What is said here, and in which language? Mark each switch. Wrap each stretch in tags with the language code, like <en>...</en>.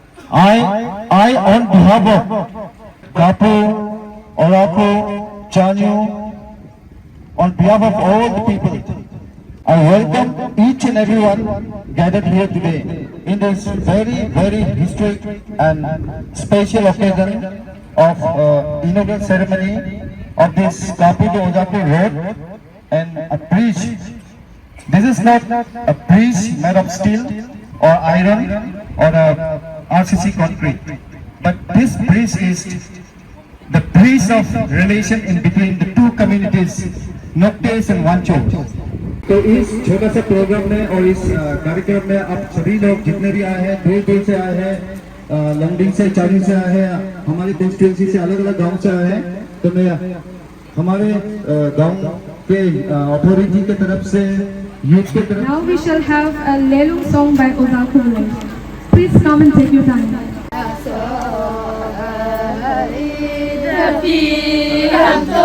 <en>I on behalf of Kapu, Oraku, Chanyu, on behalf of all the people, I welcome each and everyone gathered here today in this very, very historic and special occasion of inaugural ceremony of this Kapu to Ojapur road and a bridge. This is not a bridge made of steel or iron or a RCC concrete, but this bridge is the bridge of relation in between the two communities, Noktes and Wancho.</en> <hi>तो इस छोटा सा programme में और इस कार्यक्रम में आप सभी लोग जितने भी आए हैं, दूर दूर से आए हैं, लंगडिंग से, चानी से आए हैं, हमारे कॉन्स्टिट्यूंसी से अलग अलग गांव से आए हैं, तो मैं हमारे गांव के अथॉरिटी के तरफ से, यूथ के तरफ।</hi> <en>Now we shall have a Lelung song by Odaku Village. Please come and take your time.</en>